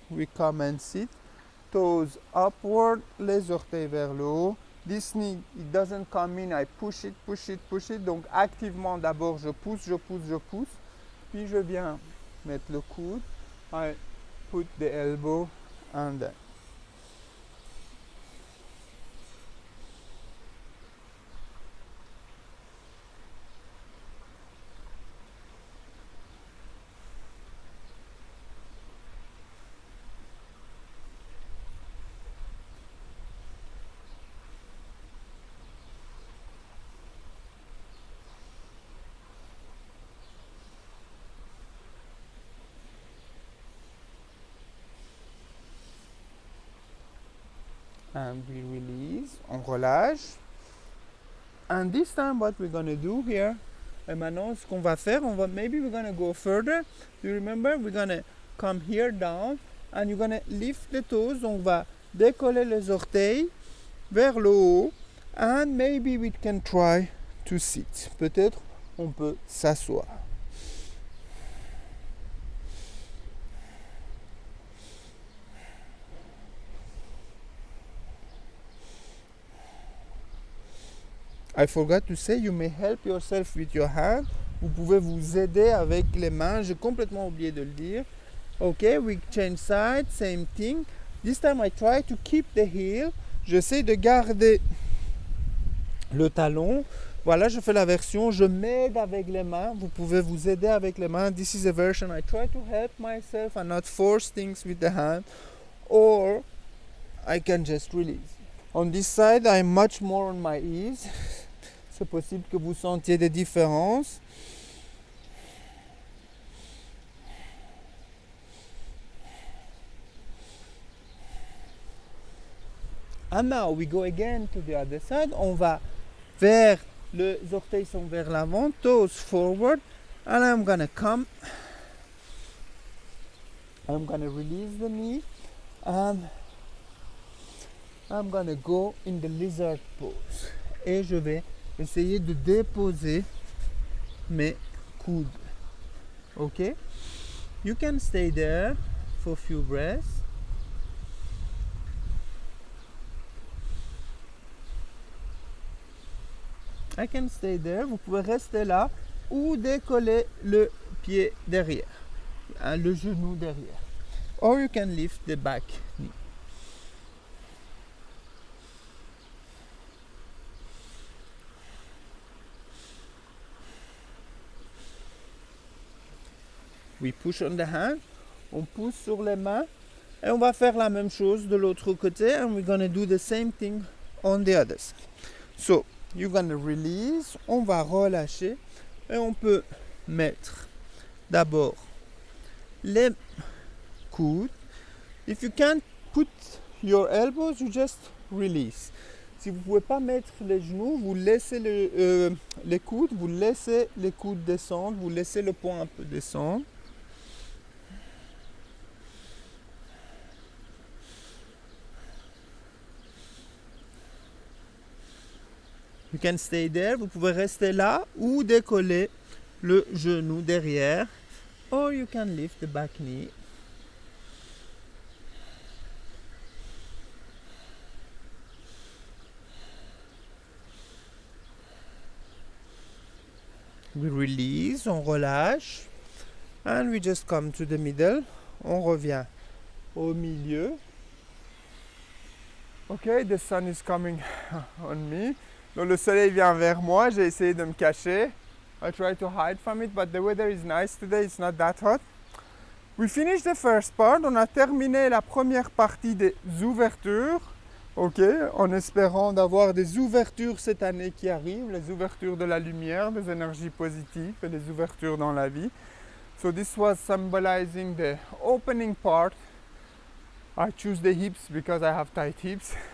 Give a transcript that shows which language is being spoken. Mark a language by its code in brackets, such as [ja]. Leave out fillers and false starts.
[en] We come and sit, toes upward, [fr] les orteils vers le haut. [en] This knee, it doesn't come in, I push it, push it, push it. [fr] Donc activement d'abord je pousse, je pousse, je pousse. Puis je viens mettre le coude. [en] I put the elbow and then. And we release, [fr] on relâche. [en] And this time what we're gonna do here, [fr] et maintenant ce qu'on va faire, [en] maybe we're gonna go further. Do you remember? We're gonna come here down and you're gonna lift the toes. [fr] On va décoller les orteils vers le haut. [en] And maybe we can try to sit. [fr] Peut-être on peut s'asseoir. [en] I forgot to say, you may help yourself with your hand. [fr] Vous pouvez vous aider avec les mains. J'ai complètement oublié de le dire. [en] Okay, we change side, same thing. This time I try to keep the heel. [fr] J'essaie de garder le talon. Voilà, je fais la version. Je m'aide avec les mains. Vous pouvez vous aider avec les mains. [en] This is a version. I try to help myself and not force things with the hand. Or I can just release. On this side, I'm much more on my ease. [fr] C'est possible que vous sentiez des différences. [en] And now we go again to the other side. [fr] On va vers, les orteils sont vers l'avant, [en] toes forward. And I'm gonna come. I'm gonna release the knee. I'm gonna go in the lizard pose. [fr] Et je vais essayer de déposer mes coudes. [en] Okay? You can stay there for a few breaths. I can stay there. [fr] Vous pouvez rester là ou décoller le pied derrière, le genou derrière. [en] Or you can lift the back knee. We push on the hand. [fr] On pousse sur les mains. Et on va faire la même chose de l'autre côté. [en] And we're going to do the same thing on the other side. So, you're going to release. [fr] On va relâcher. Et on peut mettre d'abord les coudes. [en] If you can't put your elbows, you just release. [fr] Si vous ne pouvez pas mettre les genoux, vous laissez les coudes, vous laissez les coudes descendre, vous laissez le poing un peu descendre. [en] You can stay there. [fr] Vous pouvez rester là ou décoller le genou derrière. [en] Or you can lift the back knee. We release, [fr] on relâche. [en] And we just come to the middle. [fr] On revient au milieu. [en] Okay, the sun is coming on me. [fr] Donc le soleil vient vers moi, j'ai essayé de me cacher. [en] I try to hide from it, but the weather is nice today, it's not that hot. We finished the first part, [fr] on a terminé la première partie des ouvertures. Ok, en espérant d'avoir des ouvertures cette année qui arrivent, les ouvertures de la lumière, des énergies positives et des ouvertures dans la vie. [en] So this was symbolizing the opening part. I choose the hips because I have tight hips.